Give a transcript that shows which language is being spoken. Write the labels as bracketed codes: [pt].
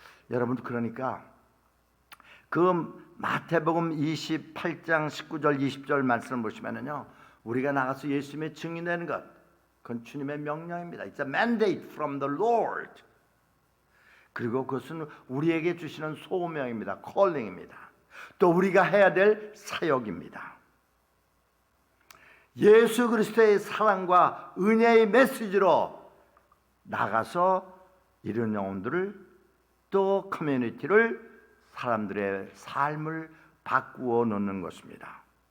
[ko] 여러분, 그러니까 그 마태복음 28장 19절 20절 말씀을 보시면은요, 우리가 나가서 예수님의 증인되는 것, 그건 주님의 명령입니다. [en] It's a mandate from the Lord. [ko] 그리고 그것은 우리에게 주시는 소명입니다. calling입니다. 또 우리가 해야 될 사역입니다. 예수 그리스도의 사랑과 은혜의 메시지로 나가서 이런 영혼들을 또 커뮤니티를 사람들의 삶을 바꾸어 놓는 것입니다.